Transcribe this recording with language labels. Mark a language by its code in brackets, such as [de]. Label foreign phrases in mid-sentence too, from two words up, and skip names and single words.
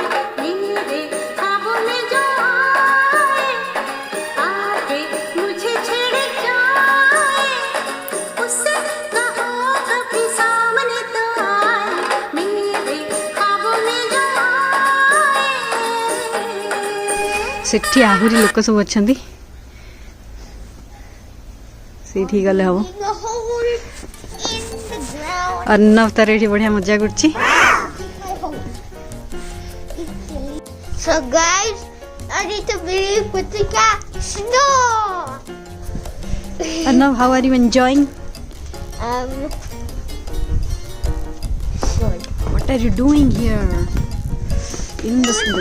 [hi] मेरे ख्वाबों में जो आए, आके मुझे छेड़ जाए, उससे कहो कभी सामने तो आए। मेरे ख्वाबों में जो आए। [or] ସେଠି ଆହୁରି ଲୋକ ସବୁ ଅଛନ୍ତି, ସେଇଠି ଗଲେ ହବ। [en] In the hole in the ground. [or] ଅର୍ଣ୍ଣବ ତାର ଏଠି ବଢ଼ିଆ ମଜା କରୁଛି। [en] My hole. So guys, I need to believe with the cat. Snow. अर्णव, how are you enjoying? Good. What are you doing here in the snow?